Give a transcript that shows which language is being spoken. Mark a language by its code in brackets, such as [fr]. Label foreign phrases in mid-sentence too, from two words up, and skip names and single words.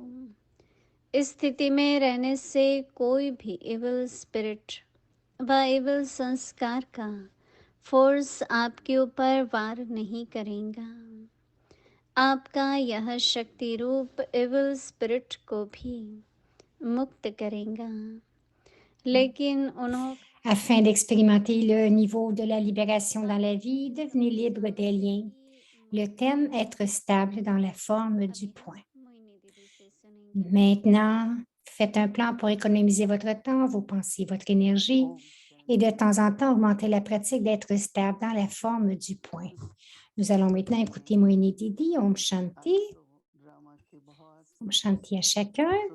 [hi] इस स्थिति में रहने से कोई भी [en] evil spirit [hi] व इविल संस्कार का फोर्स आपके ऊपर वार नहीं करेगा। आपका यह शक्ति रूप [en] evil spirit [hi] को भी मुक्त करेगा। लेकिन उन्होंने [fr] Afin d'expérimenter le niveau de la libération dans la vie, devenez libre des liens. Le thème, être stable dans la forme du point. [hi] मोहिनी दीदी से सुनेंगे। [fr] Maintenant, faites un plan pour économiser votre temps, vos pensées, votre énergie et de temps en temps augmenter la pratique d'être stable dans la forme du point. Nous allons maintenant écouter Moini Didi, [hi] ओम शान्ति. ओम शान्ति [fr] à chacun.